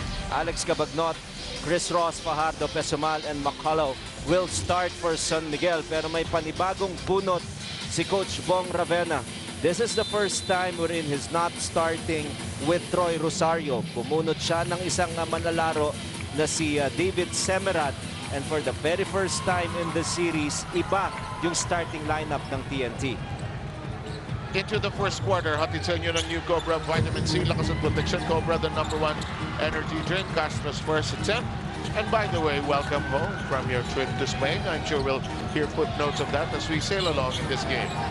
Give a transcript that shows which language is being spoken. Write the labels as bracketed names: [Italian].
[English] Alex Cabagnot, Chris Ross, Fajardo, Pesumal, and McCullough will start for San Miguel. [Filipino] Pero may panibagong bunot si Coach Bong Ravena. [English] This is the first time wherein he's not starting with Troy Rosario. [Filipino] Pumunot siya ng isang manlalaro na si David Semerad. [English] And for the very first time in the series, [Filipino] iba yung [English] starting lineup ng TNT. [Filipino] Into the first quarter, hatid sa inyo ng New Cobra Vitamin C, lakas at protection. [English] Cobra, the #1 energy drink. Castro's first attempt. And by the way, welcome home from your trip to Spain. I'm sure we'll hear footnotes of that as we sail along in this game.